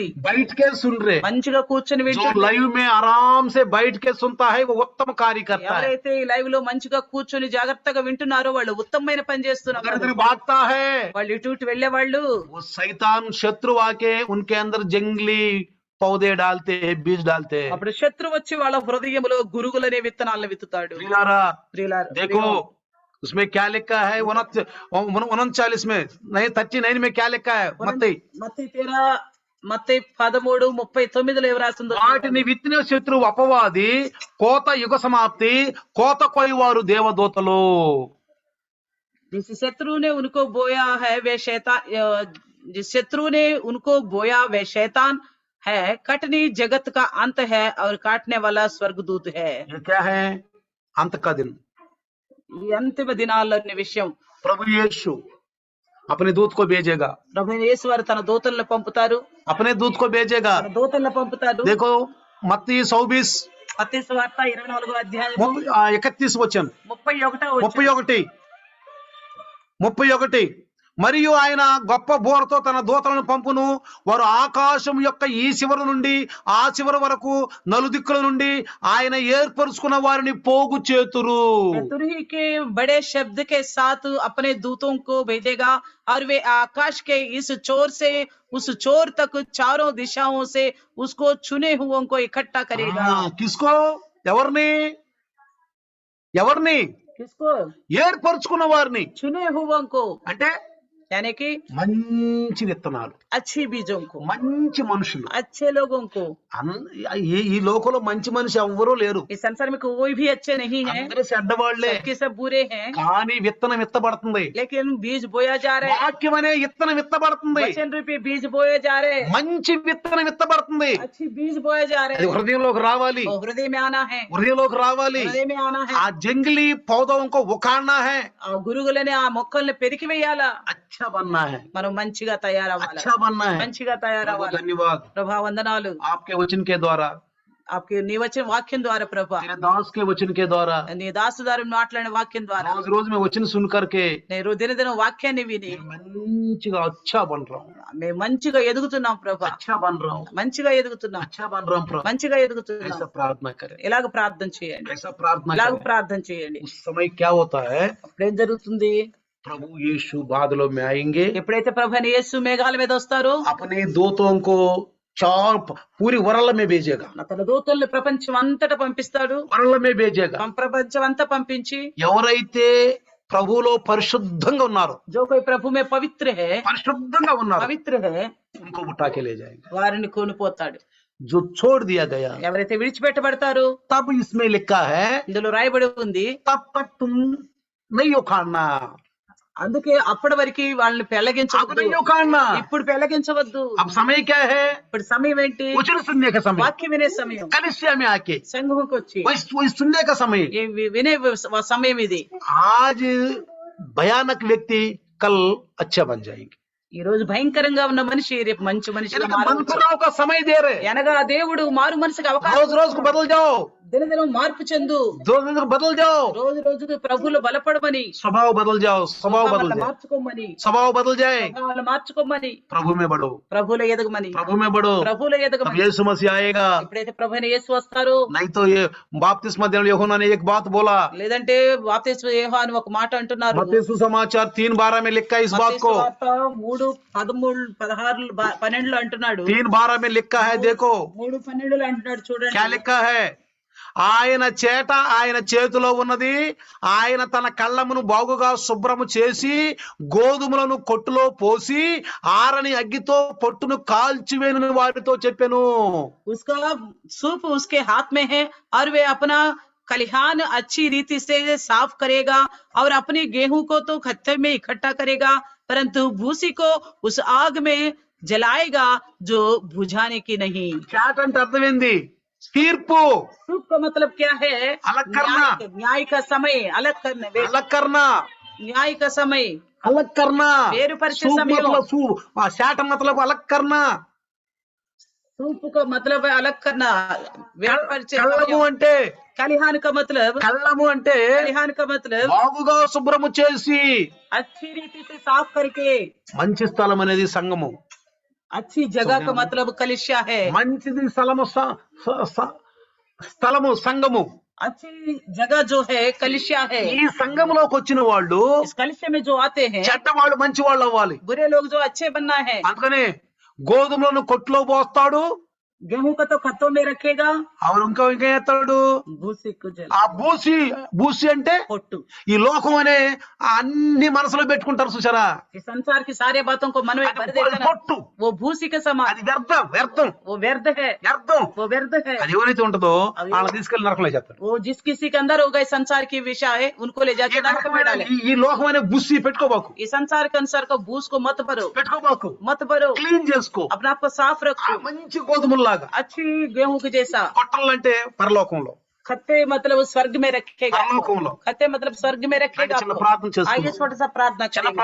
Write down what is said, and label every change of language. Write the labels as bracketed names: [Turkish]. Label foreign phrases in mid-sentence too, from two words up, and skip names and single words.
[Hindi] बैठ के सुन रहे। [Telugu] మంచిగా కూర్చొని [Hindi] जो [Telugu] వింటుంది. [Hindi] लाइव में आराम से बैठ के सुनता है वो उत्तम कार्य करता है। [Telugu] ఎవరైతే ఈ లైవ్ లో మంచిగా కూర్చొని జాగ్రత్తగా వింటున్నారో వాళ్ళు ఉత్తమమైన పని [Hindi] अगर [Telugu] చేస్తున్నారు. [Hindi] इधर भागता है [Telugu] వాళ్ళు ఇటు ఇటు వెళ్లే వాళ్ళు [Hindi] वो शैतान शत्रु आके उनके अंदर जंगली पौधे डालते हैं, बीज डालते हैं। [Telugu] అప్పుడు శత్రువు వచ్చి వాళ్ళ హృదయంలో గురుగులనే విత్తనాలను విత్తుతాడు. [Hindi] प्रियलारा, [Telugu] ప్రియులారా, [Hindi] देखो उसमें क्या लिखा है? 39 में नहीं, 39 में क्या लिखा है? मत्ती [Telugu] మత్తయి 13:39 ఏం రాసిందో వాటిని విత్తిన శత్రువు అపవాది, కోత యుగ సమాప్తి, కోత కొయ్యవారు దేవదూతలు। [Hindi] जिस शत्रु ने उनको बोया है वे शैतान, जिस शत्रु ने उनको बोया वे शैतान है, कटनी जगत का अंत है और काटने वाला स्वर्गदूत है। ये क्या है? अंत का दिन। [Telugu] ఈ అంతిమ దినాల్లోని విషయం. [Hindi] प्रभु यीशु अपने दूत को भेजेगा, [Telugu] ప్రభువైన యేసు వారు తన దూతలను పంపుతారు, [Hindi] अपने दूत को भेजेगा। [Telugu] తన దూతలను పంపుతారు. [Hindi] देखो मत्ती 24 [Telugu] మత్తయి సువార్త 24వ అధ్యాయం [Hindi] 31 वचन [Telugu] 31వ 31 మరియు ఆయన గొప్ప బోరతో తన దూతలను పంపును, వారు ఆకాశం యొక్క ఈ చివరి నుండి ఆ చివరి వరకు నలుదిక్కుల నుండి ఆయన ఏర్పరుచుకున్న వారిని పోగు చేతురు। [Hindi] तुरही के बड़े शब्द के साथ अपने दूतों को भेजेगा और वे आकाश के इस चोर से उस चोर तक चारों दिशाओं से उसको चुने हुओं को इकट्ठा करेगा। किसको? ఎవరిని? किसको? [Telugu] ఏర్పరుచుకున్న వారిని। [Hindi] चुने हुओं को [Telugu] అంటే [Hindi] यानी कि [Telugu] మంచి విత్తనాలు, [Hindi] अच्छी बीजों को, [Telugu] మంచి మనుషులు। [Hindi] अच्छे लोगों को। [Telugu] ఈ లోకంలో మంచి మనిషి ఎవ్వరూ లేరు, [Hindi] इस संसार में कोई भी अच्छे नहीं है, [Telugu] అందరూ చెడ్డవాళ్లే। [Hindi] सबके सब बुरे हैं, [Telugu] కానీ విత్తనం విత్తబడుతుంది, [Hindi] लेकिन बीज बोया जा रहा है। [Telugu] వాక్యం అనే విత్తనం విత్తబడుతుంది, [Hindi] वचन रूपी बीज बोए जा रहे हैं, [Telugu] మంచి విత్తనం విత్తబడుతుంది। [Hindi] अच्छी बीज बोए जा रहे [Telugu] అది [Hindi] हैं। [Telugu] హృదయంలోకి రావాలి, [Hindi] वो हृदय में आना है, [Telugu] హృదయంలోకి రావాలి। [Hindi] हृदय में आना है। ఆ जंगली पौधं को उखाड़ना है, [Telugu] ఆ గురుగులని ఆ మొక్కల్ని పెరికి వేయాలా, [Hindi] अच्छा बनना है, [Telugu] మనం మంచిగా తయారవ్వాలి, [Hindi] अच्छा बनना है। [Telugu] మంచిగా [Hindi] प्रभु [Telugu] తయారవ్వాలి। [Hindi] धन्यवाद [Telugu] ప్రభా వందనాలు, [Hindi] आपके वचन के द्वारा, [Telugu] आपके నీ వచన వాక్యం ద్వారా, ప్రభా [Hindi] तेरे दास के वचन के द्वारा, [Telugu] నీ దాసుదారు మాట్లాడిన వాక్యం ద్వారా, [Hindi] रोज रोज में वचन सुन करके [Telugu] నేను దినదిన వాక్యాన్ని విని [Hindi] మంచిగా अच्छा बन रहा हूँ, [Telugu] మేము మంచిగా ఎదుగుతున్నాం ప్రభా, [Hindi] अच्छा बन रहा हूँ, [Telugu] మంచిగా ఎదుగుతున్నాం, [Hindi] अच्छा बन रहा हूँ प्रभु। [Telugu] మంచిగా ఎదుగుతున్నాం। [Hindi] ऐसा प्रार्थना करें, [Telugu] ఇలాగ ప్రార్థన చేయండి, [Hindi] ऐसा प्रार्थना [Telugu] ఇలాగ [Hindi] करें। [Telugu] ప్రార్థన చేయండి। [Hindi] उस समय क्या होता है? [Telugu] అప్పుడేం జరుగుతుంది? [Hindi] प्रभु यीशु बादलों में आएंगे, [Telugu] ఎప్పుడైతే ప్రభు అయిన యేసు మేఘాల మీద వస్తారో [Hindi] अपने दूतों को पूरी वर्ल्ड में भेजेगा, [Telugu] తన దూతల్ని ప్రపంచం అంతటా పంపిస్తాడు, [Hindi] वर्ल्ड में भेजेगा। [Telugu] ప్రపంచం అంతా పంపించి ఎవరైతే ప్రభువులో పరిశుద్ధంగా ఉన్నారో, [Hindi] जो कोई प्रभु में पवित्र है, [Telugu] పరిశుద్ధంగా ఉన్నారో [Hindi] पवित्र है, उनको उठा के ले जाएगा। [Telugu] వారిని కొనిపోతాడు। [Hindi] जो छोड़ दिया गया, [Telugu] ఎవరైతే విడిచిపెట్టబడతారో, [Hindi] तब इसमें लिखा है [Telugu] ఇందులో రాయబడి ఉంది, [Hindi] तब तक तुम नहीं उखाड़ना, [Telugu] అందుకే అప్పటి వరకు వాళ్ళని [Hindi] अब [Telugu] పెళ్లగించవద్దు, [Hindi] नहीं उखाड़ना। [Telugu] ఇప్పుడు పెళ్లగించవద్దు। [Hindi] अब समय क्या है? [Telugu] ఇప్పుడు సమయం ఏంటి? [Hindi] वचन सुनने का समय, [Telugu] వాక్యం వినే సమయం, [Hindi] कलीसिया में आके [Telugu] సంఘంకి వచ్చి [Hindi] वही सुनने का समय। [Telugu] వినే సమయం ఇది। [Hindi] आज भयानक व्यक्ति कल अच्छा बन जाएंगे, [Telugu] ఈ రోజు భయంకరంగా ఉన్న మనిషి రేపు మంచి మనిషిగా [Hindi] मन [Telugu] మారవచ్చు। [Hindi] बनाओ का समय दे रहे, [Telugu] అనగా దేవుడు మారు మనసుకు [Hindi] रोज [Telugu] అవకాశం, [Hindi] रोज को बदल जाओ, [Telugu] దినదినం మార్పు చెందు, [Hindi] दो दिन को बदल जाओ, [Telugu] రోజు రోజుకు ప్రభువులు బలపడమని, [Hindi] स्वभाव बदल जाओ, स्वभाव बदल [Telugu] స్వభావాలను [Hindi] जाए, [Telugu] మార్చుకోమని, [Hindi] स्वभाव बदल जाए, [Telugu] స్వభావాలను మార్చుకోమని, [Hindi] प्रभु में बढ़ो, [Telugu] ప్రభువులో ఎదగమని, [Hindi] प्रभु में बढ़ो, [Telugu] ప్రభువులో [Hindi] तब [Telugu] ఎదగమని। [Hindi] यीशु मसीह आएगा। [Telugu] ఎప్పుడైతే ప్రభు అయిన యేసు వస్తారో, [Hindi] नहीं तो ये बपतिस्मा देने यूहन्ना ने एक बात बोला, [Telugu] లేదంటే బాప్తిస్మ యోహాను ఒక మాట అంటున్నారు, [Hindi] मत्ती सुसमाचार 3:12 में लिखा है इस बात को, [Telugu] 3:13-12 అంటున్నాడు, [Hindi] 3:12 में लिखा है। देखो [Telugu] 3:12 అంటున్నాడు, చూడండి [Hindi] क्या लिखा है? [Telugu] ఆయన చేట ఆయన చేతిలో ఉన్నది, ఆయన తన కళ్ళమును బాగుగా శుభ్రము చేసి గోధుమలను కొట్టులో పోసి ఆరని అగ్గితో పొట్టును కాల్చివేను వారితో చెప్పెను। [Hindi] उसका सूप उसके हाथ में है और वे अपना खलिहान अच्छी रीति से साफ करेगा और अपनी गेहूं को तो खत्ते में इकट्ठा करेगा, परंतु भूसी को उस आग में जलाएगा जो बुझाने की नहीं। [Telugu] చాట అంటే అర్థమైంది, తీర్పు। [Hindi] सूप का मतलब क्या है? अलग करना, न्याय का समय, अलग करना, अलग करना, न्याय का समय, अलग करना। [Telugu] వేరుపరిచే [Hindi] सूप [Telugu] సమయం, [Hindi] मतलब सूप, चाट मतलब अलग करना। सूप को मतलब है अलग करना, वेटपరిచే [Telugu] కళ్ళము అంటే [Hindi] कलिहान का मतलब [Telugu] కళ్ళము అంటే [Hindi] कलिहान का मतलब [Telugu] బాగుగా శుభ్రము చేసి [Hindi] अच्छी रीति से साफ करके, [Telugu] మంచి స్థలం అనేది సంఘము. [Hindi] अच्छी जगह का मतलब कलिसिया है, [Telugu] మంచిది స్థలము సంఘము. [Hindi] अच्छी जगह जो है कलिसिया है। [Telugu] ఈ సంఘములోకి వచ్చిన వాళ్ళు [Hindi] इस कलिसिया में जो आते हैं [Telugu] చెడ్డ వాళ్ళు మంచి వాళ్ళు అవ్వాలి. [Hindi] बुरे लोग जो अच्छे बनना है, [Telugu] అందుకని గోధుమలను కొట్లో పోస్తాడు, [Hindi] गेहूं का तो खत्तों में रखेगा, [Telugu] అవును ఇంకా చేస్తాడు [Hindi] भूसी को जल [Telugu] ఆ బూసి అంటే पोट्टू। ఈ లోకం అనే అన్ని మనసులో పెట్టుకుంటారు చూసారా, [Hindi] इस संसार की सारे बातों को मन में भर देता [Telugu] అది [Hindi] ना, [Telugu] పొట్టు, [Hindi] वो भूसी के समान, [Telugu] అది వ్యర్థం వ్యర్థం [Hindi] वो व्यर्थ है, [Telugu] వ్యర్థం. [Hindi] वो व्यर्थ है। [Telugu] అది ఎవరైతే ఉంటుందో వాళ్ళని తీసుకెళ్లి నరకంలో చేస్తారు. [Hindi] वो जिस किसी के अंदर होगा इस संसार की विषय है, उनको ले जाके नरक में डाले। [Telugu] ఈ లోకం అనే బుస్సి పెట్టుకోబాకు, [Hindi] इस संसार के अनुसार को भूस को मत भरो, [Telugu] పెట్టుకోబాకు, [Hindi] मत भरो, [Telugu] క్లీన్ చేసుకో. [Hindi] अपने आप को साफ [Telugu] ఆ [Hindi] रखो, [Telugu] మంచి గోధుమలాగా. [Hindi] अच्छी गेहूं के जैसा। [Telugu] కొట్టలంటే పరలోకంలో, [Hindi] खत्ते मतलब स्वर्ग में रखेगा, [Telugu] పరలోకంలో. [Hindi] खत्ते मतलब स्वर्ग में रखेगा [Telugu] చిన్న [Hindi] आपको। [Telugu] ప్రార్థన [Hindi] आइए [Telugu] చేస్తున్నాం, [Hindi] छोटा सा प्रार्थना [Telugu] చిన్న [Hindi] करेंगे,